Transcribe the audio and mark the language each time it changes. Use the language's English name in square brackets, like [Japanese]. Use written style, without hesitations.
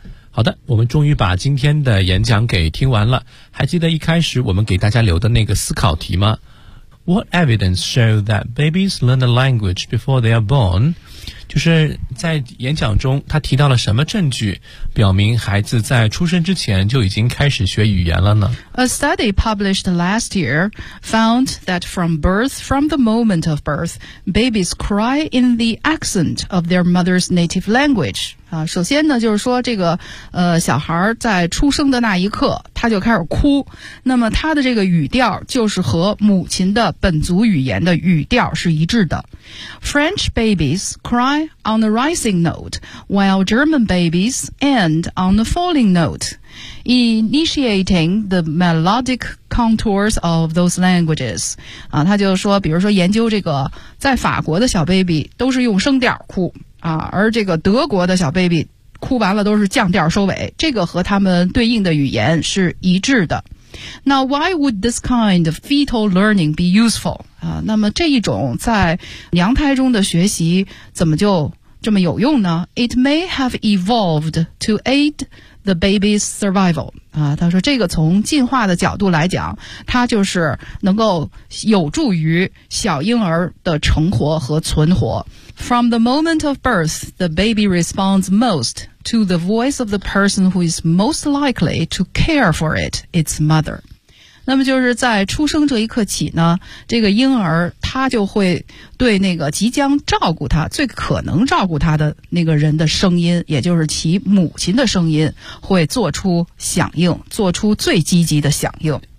[Chinese] 好的，我们终于把今天的演讲给听完了。还记得一开始我们给大家留的那个思考题吗？ [English] What evidence show that babies learn a language before they are born? [Chinese] 就是在演讲中他提到了什么证据表明孩子在出生之前就已经开始学语言了呢？ [English] A study published last year found that from the moment of birth, babies cry in the accent of their mother's native language. [Chinese] 首先呢就是说这个小孩在出生的那一刻他就开始哭，那么他的这个语调就是和母亲的本族语言的语调是一致的。 [English] French babies cry on the rising note, while German babies end on the falling note, initiating the melodic contours of those languages. [Chinese] 啊，他就说比如说研究这个在法国的小 baby 都是用声调哭啊，而这个德国的小 baby 哭完了都是降调收尾，这个和他们对应的语言是一致的。那 [English] why would this kind of fetal learning be useful? [Chinese] 啊，那么这一种在娘胎中的学习怎么就这么有用呢 [English] ？It may have evolved to aid the baby's survival. [Chinese] 啊，他说这个从进化的角度来讲，它就是能够有助于小婴儿的成活和存活。 [English] From the moment of birth, the baby responds most to the voice of the person who is most likely to care for it, its mother. [Chinese] 那么就是在出生这一刻起呢，这个婴儿他就会对那个即将照顾他、最可能照顾他的那个人的声音，也就是其母亲的声音，会做出响应，做出最积极的响应。